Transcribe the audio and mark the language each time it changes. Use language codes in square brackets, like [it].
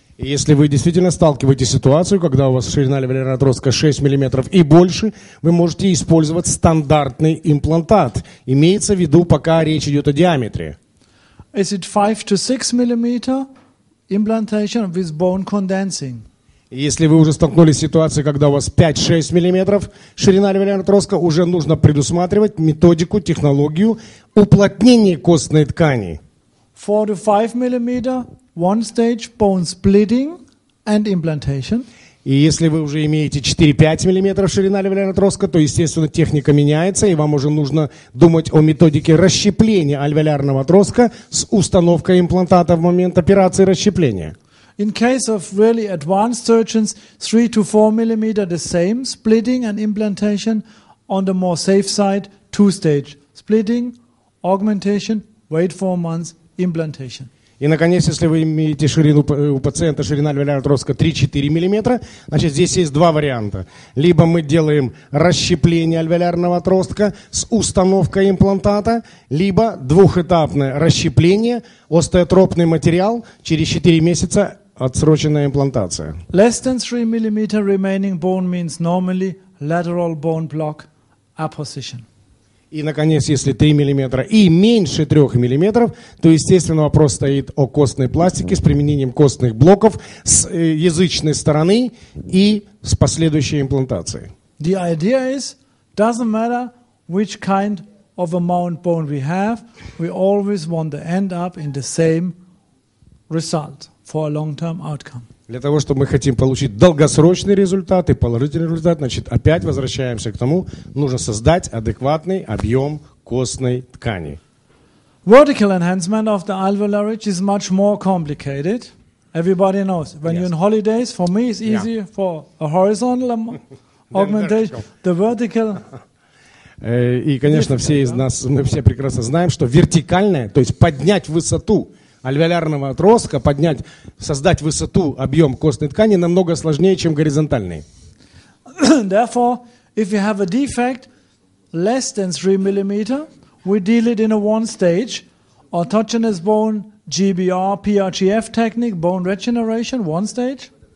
[ru] И если вы действительно сталкиваетесь с ситуацией, когда у вас ширина альвеолярного отростка 6 мм и больше, вы можете использовать стандартный имплантат. Имеется в виду, пока речь идет о диаметре. [en] Is it 5 to 6 mm implantation with bone condensing? [ru] И если вы уже столкнулись с ситуацией, когда у вас 5-6 мм ширина альвеолярного отростка, уже нужно предусматривать методику, технологию уплотнения костной ткани. [en] 4 to 5 mm, one stage bone splitting and implantation. [ru] И если вы уже имеете 4-5 мм ширина альвеолярного отростка, то, естественно, техника меняется, и вам уже нужно думать о методике расщепления альвеолярного отростка с установкой имплантата в момент операции расщепления. [en] In case of really advanced surgeons, 3 to 4 mm the same, splitting and implantation. On the more safe side, 2-stage, splitting, augmentation, wait 4 months, implantation. [ru] И, наконец, если вы имеете ширину у пациента, ширина альвеолярного отростка 3-4 мм, значит, здесь есть два варианта. Либо мы делаем расщепление альвеолярного отростка с установкой имплантата, либо двухэтапное расщепление, остеотропный материал, через 4 месяца отсроченная имплантация. [en] Less than 3 mm remaining bone means normally lateral bone block apposition. [ru] И, наконец, если 3 мм и меньше 3 мм, то, естественно, вопрос стоит о костной пластике с применением костных блоков с язычной стороны и с последующей имплантацией. [en] The idea is, doesn't matter which kind of amount bone we have, we always want to end up in the same result for a long-term outcome. [ru] Для того, чтобы мы хотим получить долгосрочный результат и положительный результат, значит, опять возвращаемся к тому, нужно создать адекватный объем костной ткани. [en] Vertical enhancement of the alveolar is much more complicated. Everybody knows. When you're on holidays, for me it's easy for a horizontal augmentation. The vertical... [ru] И, конечно, все из нас, мы все прекрасно знаем, что вертикальное, то есть поднять высоту альвеолярного отростка, создать высоту, объем костной ткани намного сложнее, чем горизонтальный. [en] Therefore, if you have a defect less than 3 mm, we deal it in a one stage, autogenous bone, GBR, PRGF technique, bone regeneration, one stage.